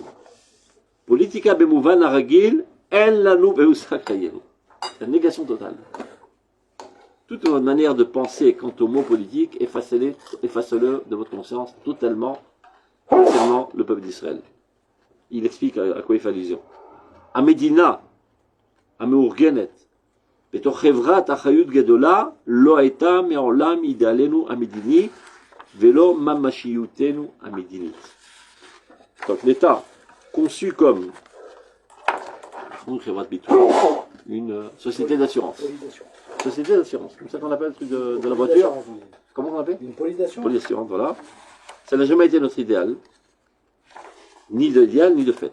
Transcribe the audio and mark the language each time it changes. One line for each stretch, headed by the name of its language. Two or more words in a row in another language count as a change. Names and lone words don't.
Hebrew: פוליטיקה במובן הרגיל, אין לנו בעסקינו.
French: C'est une négation totale. Toute votre manière de penser quant au mot politique, effacez-le de votre conscience totalement concernant le peuple d'Israël. Il explique à quoi il fait allusion.
Hebrew: המדינה, המאורגנת, בתוך חברת אחריות גדולה לא הייתה מעולם אידאלנו המדיני ולא ממשיותנו המדינית.
French: Donc l'État conçu comme une société d'assurance. Société d'assurance, comme ça qu'on appelle le truc de la voiture. Comment on appelle? Une police d'assurance. Police d'assurance, voilà. Ça n'a jamais été notre idéal, ni d'idéal ni de fait.